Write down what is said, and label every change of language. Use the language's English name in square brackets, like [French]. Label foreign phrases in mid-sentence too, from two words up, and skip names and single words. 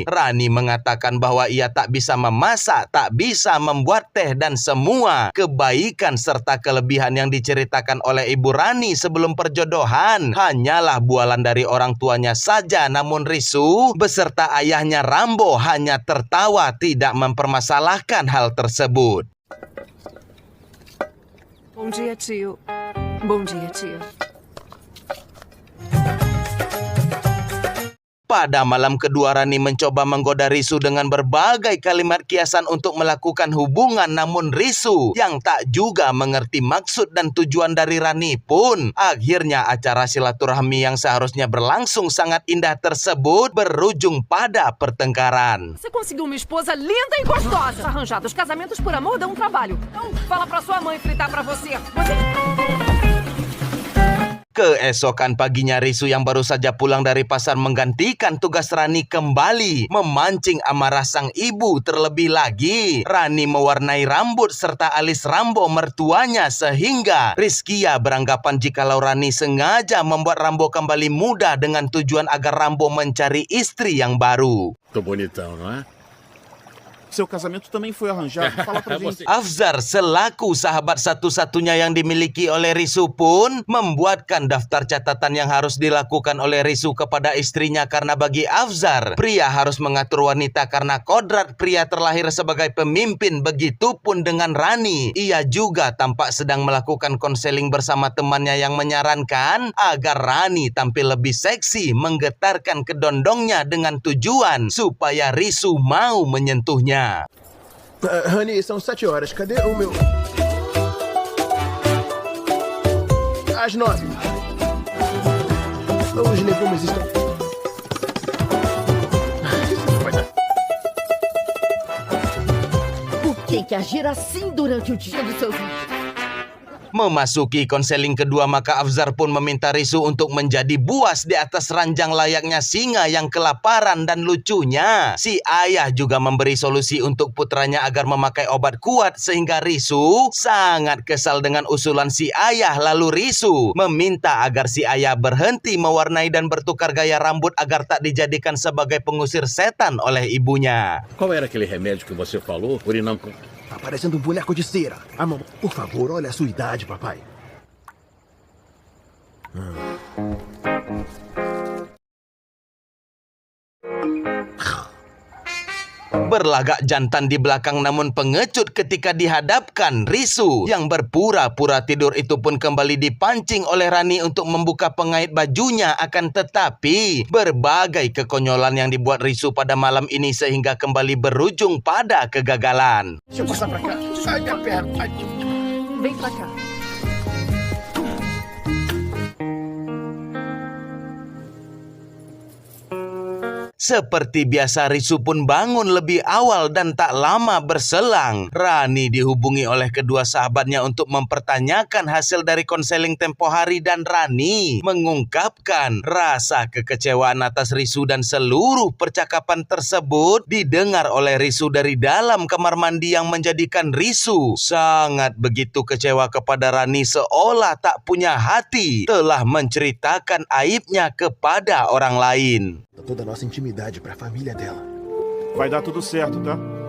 [Indonesian] Rani mengatakan bahwa ia tak bisa memasak, tak bisa membuat teh dan semua kebaikan serta kelebihan yang diceritakan oleh Ibu Rani sebelum perjodohan hanyalah bualan dari orang tuanya saja, namun Risu beserta ayahnya Rambo hanya tertawa tidak mempermasalahkan hal tersebut. [Portuguese] Bom dia, tio. Bom dia, tia. [Indonesian] Pada malam kedua Rani mencoba menggoda Risu dengan berbagai kalimat kiasan untuk melakukan hubungan, namun Risu yang tak juga mengerti maksud dan tujuan dari Rani pun akhirnya acara silaturahmi yang seharusnya berlangsung sangat indah tersebut berujung pada pertengkaran. [Portuguese] Você conseguiu uma esposa linda e gostosa. Arranjada. Os casamentos por amor dão um trabalho. Então, fala pra sua mãe fritar pra você. [Indonesian] Keesokan paginya Risu yang baru saja pulang dari pasar menggantikan tugas Rani kembali memancing amarah sang ibu. Terlebih lagi Rani mewarnai rambut serta alis Rambo mertuanya sehingga Rizkia beranggapan jikalau Rani sengaja membuat Rambo kembali muda dengan tujuan agar Rambo mencari istri yang baru. [Portuguese] Tô bonitão, não é? Seu casamento também foi arranjado. Fala pra gente. [Indonesian] Afzar selaku sahabat satu-satunya yang dimiliki oleh Risu pun membuatkan daftar catatan yang harus dilakukan oleh Risu kepada istrinya karena bagi Afzar, pria harus mengatur wanita karena kodrat pria terlahir sebagai pemimpin. Begitupun dengan Rani, ia juga tampak sedang melakukan konseling bersama temannya yang menyarankan agar Rani tampil lebih seksi, menggetarkan kedondongnya dengan tujuan supaya Risu mau menyentuhnya. [Portuguese] Rani, são 7 horas. Cadê o meu... Às 9. Os legumes estão... Vai dar. Por que agir assim durante o dia dos seus vídeos? [Indonesian] Memasuki konseling kedua maka Afzar pun meminta Risu untuk menjadi buas di atas ranjang layaknya singa yang kelaparan, dan lucunya si ayah juga memberi solusi untuk putranya agar memakai obat kuat sehingga Risu sangat kesal dengan usulan si ayah. Lalu Risu meminta agar si ayah berhenti mewarnai dan bertukar gaya rambut agar tak dijadikan sebagai pengusir setan oleh ibunya. [Portuguese] Qual era aquele remédio que você falou? Urinam com... Tá parecendo um boneco de cera. Ah, mamãe, por favor, olha a sua idade, papai. [Indonesian] Berlagak jantan di belakang namun pengecut ketika dihadapkan Risu yang berpura-pura tidur itu pun kembali dipancing oleh Rani untuk membuka pengait bajunya. Akan tetapi berbagai kekonyolan yang dibuat Risu pada malam ini sehingga kembali berujung pada kegagalan. [Portuguese] Deixa eu passar pra cá. Ai, minha perna. Ai. Vem pra cá. [Indonesian] Seperti biasa Risu pun bangun lebih awal dan tak lama berselang Rani dihubungi oleh kedua sahabatnya untuk mempertanyakan hasil dari konseling tempo hari, dan Rani mengungkapkan rasa kekecewaan atas Risu dan seluruh percakapan tersebut didengar oleh Risu dari dalam kamar mandi yang menjadikan Risu sangat begitu kecewa kepada Rani seolah tak punya hati telah menceritakan aibnya kepada orang lain. [Portuguese] Toda a nossa intimidade pra família dela. Vai dar tudo certo, tá?